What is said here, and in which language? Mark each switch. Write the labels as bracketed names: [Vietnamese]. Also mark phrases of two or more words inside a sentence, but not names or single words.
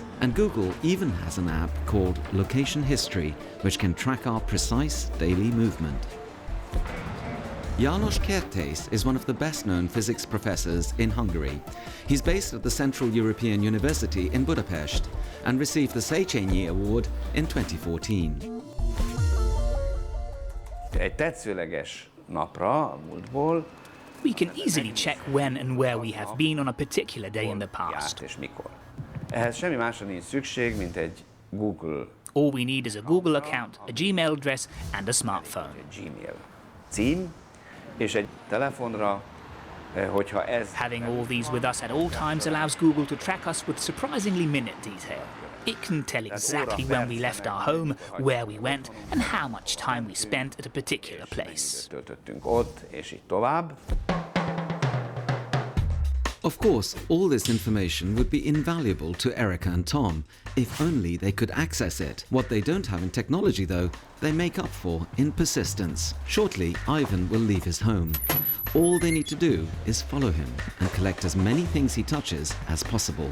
[English] And Google even has an app called Location History, which can track our precise daily movement. János Kertész is one of the best-known physics professors in Hungary. He's based at the Central European University in Budapest and received the Széchenyi Award in 2014. [Hungarian] Egy tetszőleges napra a múltból [English] We can easily check when and where we have been on a particular day in the past. [Hungarian] és mikor. Ehhez semmi másra nincs szükség, mint egy Google, [English] All we need is a Google account, a Gmail address, and a smartphone. [Hungarian] egy Gmail cím, és egy telefonra, hogyha ez... [English] Having all these with us at all times allows Google to track us with surprisingly minute detail. It can tell exactly when we left our home, where we went, and how much time we spent at a particular place. [Hungarian] Töltöttünk ott, és így tovább. [English] Of course, all this information would be invaluable to Erica and Tom, if only they could access it. What they don't have in technology, though, they make up for in persistence. Shortly, Ivan will leave his home. All they need to do is follow him and collect as many things he touches as possible.